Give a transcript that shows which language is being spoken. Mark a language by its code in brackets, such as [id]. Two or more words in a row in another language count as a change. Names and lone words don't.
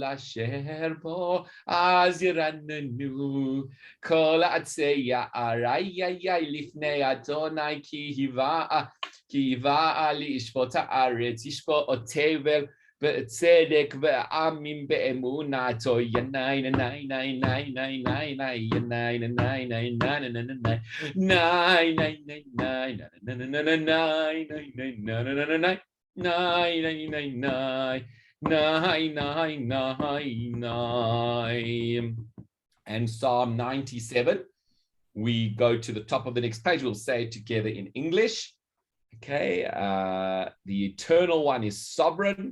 [he] אשר בו אז ירננו כל עצי יער לפני אדוני כי היווה לשפוט הארץ ישפוט תבל בצדק ועמים באמונתו ינאי נאי נאי נאי נאי נאי נאי ינאי נאי נאי נאי נאי נאי נאי nine. [en] And Psalm 97, we go to the top of the next page. We'll say it together in English. Okay, the eternal one is sovereign.